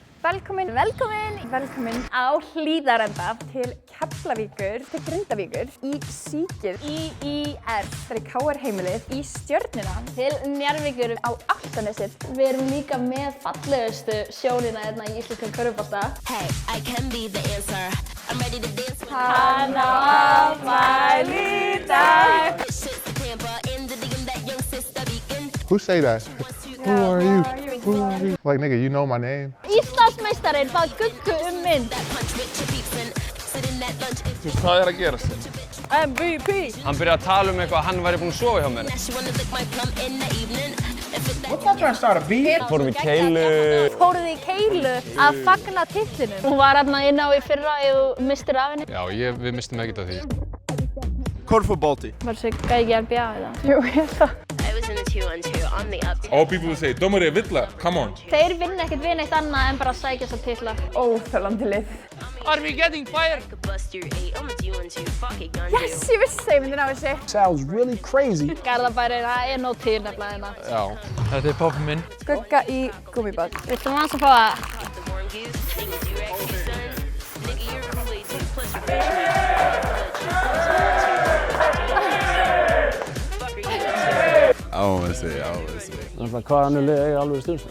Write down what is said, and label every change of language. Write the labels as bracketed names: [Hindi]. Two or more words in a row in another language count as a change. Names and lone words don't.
[Icelandic] velkomin á Hlíðarenda til Keflavíkur, til Grindavíkur, í Síkið, í IR, það er KR heimilið, í Stjörnuna, til Njarðvíkur á Álftanesið. Við erum líka með fallegustu sjónina hérna í íslenskum körfubolta. [English] Hey, I can be the answer. I'm ready to dance. [Icelandic] Hann á afmæli í dag. [English] Who say that? Who are you? Who are you? Like, nigga, you know my name? [Icelandic] Íslandsmeistarinn bað Guggu mynd. Hvað að gerast? MVP. Hann byrjaði að tala eitthvað að hann væri búinn að sofa hjá mér. [English] What's that trying to start a beef? [Icelandic] Fórum í keilu. Fóruð í keilu að fagna titlinum. Hún var hérna inn á í fyrra ef þú mistir af henni. Já, við mistum ekkert af því. Korfbólti. Var þessi gægi NBA eða? Jú, ég held það. [English] All people would say, [Icelandic] dómari er villa, [English] come on. [Icelandic] Þeir vinna ekkert við neitt annað en bara að sækja þessa titla. Óþolandi lið. [English] Are we getting fired? [Icelandic] Yes, ég vissi að ég myndi ná þessu. [English] Sounds really crazy. [Icelandic] Garðabærinn, það er nóg til nefnilega hérna. Já. Þetta er pabbi minn. Skugga í gúmmíbát. Við ætlum aðeins að fá að... Hvað annað lið eiga alveg stundum?